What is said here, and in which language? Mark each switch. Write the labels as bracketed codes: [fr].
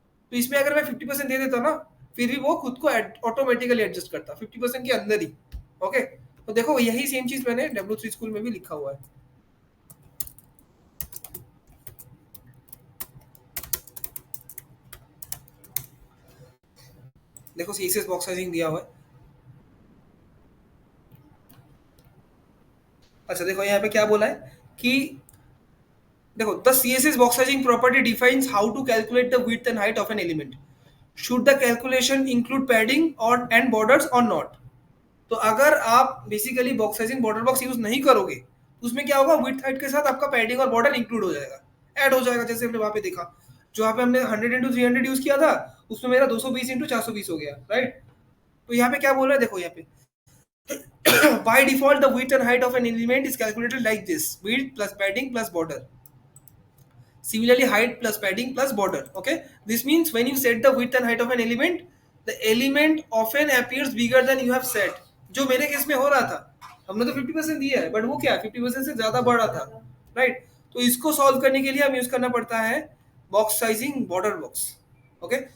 [hi] तो इसमें अगर मैं 50% दे देता ना, फिर भी वो खुद को ऑटोमेटिकली एडजस्ट करता 50% के अंदर ही, ओके। तो देखो यही सेम चीज मैंने W3 स्कूल में भी लिखा हुआ है। देखो CSS बॉक्स साइजिंग दिया हुआ है। अच्छा देखो यहाँ पे क्या बोला है कि देखो [en] The CSS box sizing property defines how to calculate the width and height of an element. Should the calculation include padding or and borders or not? [hi] तो अगर आप basically box sizing border box use नहीं करोगे तो उसमें क्या होगा, width height के साथ आपका पैडिंग और बॉर्डर इंक्लूड हो जाएगा, ऐड हो जाएगा। जैसे हमने वहां पे देखा, जो वहां पे हमने 100 इंटू 300 यूज किया था उसमें मेरा 220 इंटू 420 हो गया, राइट। तो यहाँ पे क्या बोल रहा है, देखो यहाँ पे [en] by default the width and height of an element is calculated like this: width plus padding plus border. Similarly, height plus padding plus border. Okay, this means when you set the width and height of an element, the element often appears bigger than you have set. [hi] जो मेरे case में हो रहा था, हमने तो 50% दिया है, बट वो क्या 50% से ज्यादा बढ़ा था, राइट। तो इसको सॉल्व करने के लिए हम यूज करना पड़ता है box sizing border box, okay.